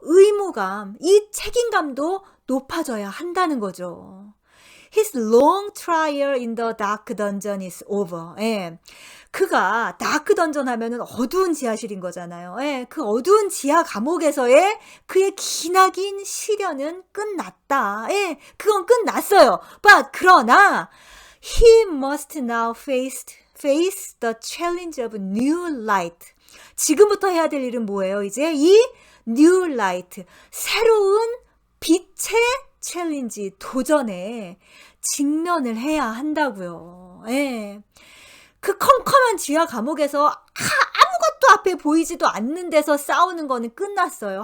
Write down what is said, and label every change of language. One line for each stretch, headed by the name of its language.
Korean: 의무감, 이 책임감도 높아져야 한다는 거죠.
English: His long trial in the dark dungeon is over.
Korean: 그가 다크 던전 하면은 어두운 지하실인 거잖아요. 그 어두운 지하 감옥에서의 그의 기나긴 시련은 끝났다. 그건 끝났어요. 그러나
English: he must now face the challenge of new light.
Korean: 지금부터 해야 될 일은 뭐예요? 이제 이 new light, 새로운 빛의 챌린지, 도전에 직면을 해야 한다고요. 그 컴컴한 지하 감옥에서 아무것도 앞에 보이지도 않는 데서 싸우는 거는 끝났어요.